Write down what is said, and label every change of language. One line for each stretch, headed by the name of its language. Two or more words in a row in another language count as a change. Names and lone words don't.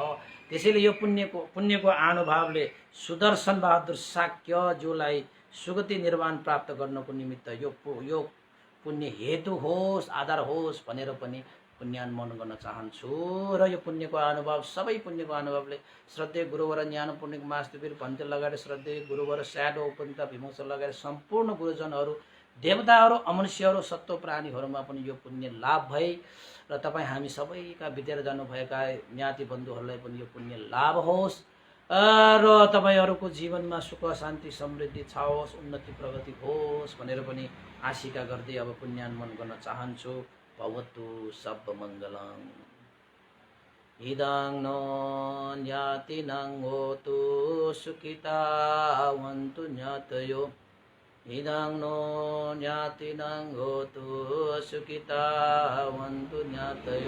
Nepali: त्यसैले यो पुण्यको अनुभवले सुदर्शन बहादुर साक्यज्यूलाई सुगति निर्वाण प्राप्त गर्नको निमित्त यो पुण्य हेतु होस्, आधार होस् भनेर पनि पुण्यानुमोदन गर्न चाहन्छु। र यो पुण्यको अनुभव सबै पुण्यको अनुभवले श्रद्धेय गुरुवर ज्ञान पुण्यक मास्तुवीर भन्ते लगाएर श्रद्धेय गुरुवर स्याडो उपनिता भीमोस लगाएर सम्पूर्ण गुरुजनहरू, देवताहरू, अमनुष्यहरू, सत्व प्राणीहरूमा पनि यो पुण्य लाभ भई र तपाईँ हामी सबैका बितेर जानुभएका ज्ञाति बन्धुहरूलाई पनि यो पुण्य लाभ होस् र तपाईँहरूको जीवनमा सुख शान्ति समृद्धि छाओस्, उन्नति प्रगति होस् भनेर पनि आशिका गर्दै अब पुण्यानुमोदन गर्न चाहन्छु।
Sanskrit: भवतु सर्वमङ्गलम्।
Pali: इदं नो ज्ञातिनं होतु सुखितावन्तु ज्ञातयो। इदं नो ज्ञातिनं होतु सुखितावन्तु ज्ञातयो।